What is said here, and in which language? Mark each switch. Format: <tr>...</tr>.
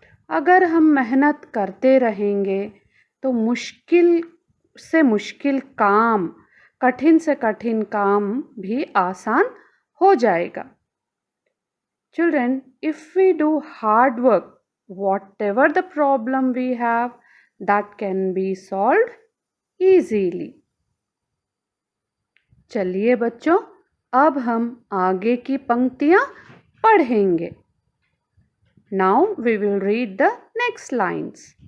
<hi>अगर हम मेहनत करते रहेंगे तो मुश्किल से मुश्किल काम, कठिन से कठिन काम भी आसान हो जाएगा।</hi> <en>Children, if we do hard work, whatever the problem we have, that can be solved easily.</en> <hi>चलिए बच्चों, अब हम आगे की पंक्तियां पढ़ेंगे।</hi> <en>Now we will read the next lines.</en>